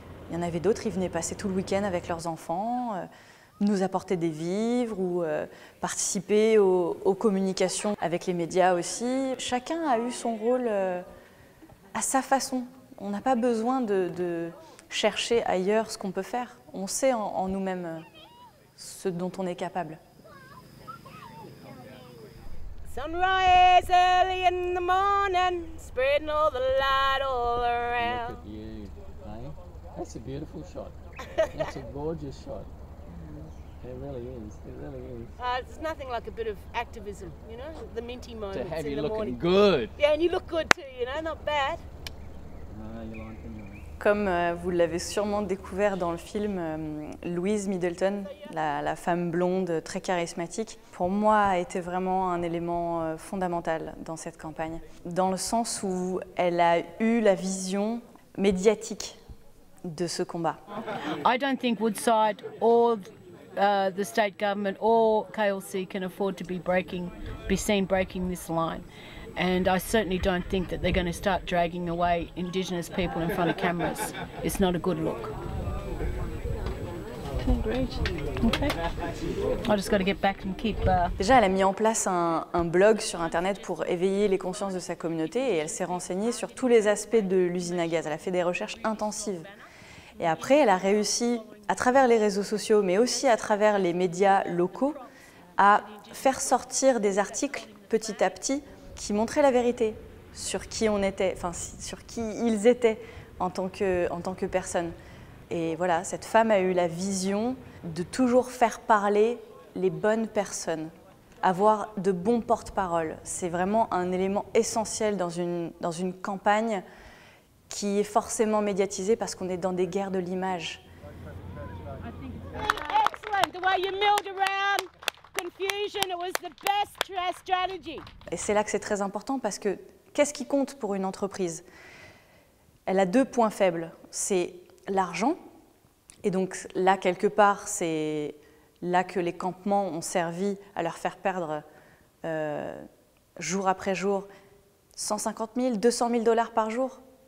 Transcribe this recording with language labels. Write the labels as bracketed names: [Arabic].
[French] Il y en avait d'autres, ils venaient passer tout le week-end avec leurs enfants, nous apporter des vivres ou participer aux communications avec les médias aussi. Chacun a eu son rôle à sa façon. On n'a pas besoin de chercher ailleurs ce qu'on peut faire. On sait en nous-mêmes ce dont on est capable. [English] Sunrise early in the morning, spreading all the light all around. Look at you, eh? That's a beautiful shot. That's a gorgeous shot. It really is. It really is. It's nothing like a bit of activism, you know, the minty moments To have in you the looking morning. good. Yeah, and you look good too, you know, not bad. You like them. [French] Comme vous l'avez sûrement découvert dans le film, Louise Middleton, la femme blonde très charismatique, pour moi a été vraiment un élément fondamental dans cette campagne, dans le sens où elle a eu la vision médiatique de ce combat. [English] I don't think Woodside or the state government or KLC can afford to be seen breaking this line. And I certainly don't think that they're going to start dragging away Indigenous people in front of cameras. It's not a good look. Okay, great. Okay. I just got to get back and keep... [French] Déjà, elle a mis en place un blog sur Internet pour éveiller les consciences de sa communauté et elle s'est renseignée sur tous les aspects de l'usine à gaz. Elle a fait des recherches intensives. Et après, elle a réussi, à travers les réseaux sociaux, mais aussi à travers les médias locaux, à faire sortir des articles petit à petit qui montraient la vérité sur qui on était, enfin sur qui ils étaient en tant que personne. Et voilà, cette femme a eu la vision de toujours faire parler les bonnes personnes, avoir de bons porte-parole. C'est vraiment un élément essentiel dans une campagne qui est forcément médiatisée parce qu'on est dans des guerres de l'image. [English] Excellent, the way you milled around. Confusion, it was the best strategy. [French] Et c'est là que c'est très important parce que qu'est-ce qui compte pour une entreprise? Elle a 2 points faibles, c'est l'argent, et donc là quelque part c'est là que les campements ont servi à leur faire perdre jour après jour 150 000, 200 000 $ par jour.